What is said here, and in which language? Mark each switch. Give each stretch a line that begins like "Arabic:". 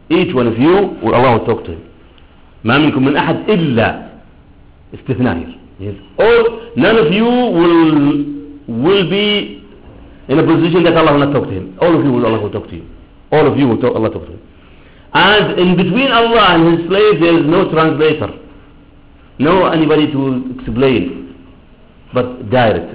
English: Each one of you, Allah will talk to him.
Arabic: ما منكم من أحد إلا استثناء.
English: Yes. None of you will be in a position that Allah will not talk to him. All of you will talk to him. And in between Allah and his slave, there is no translator. No anybody to explain. But direct.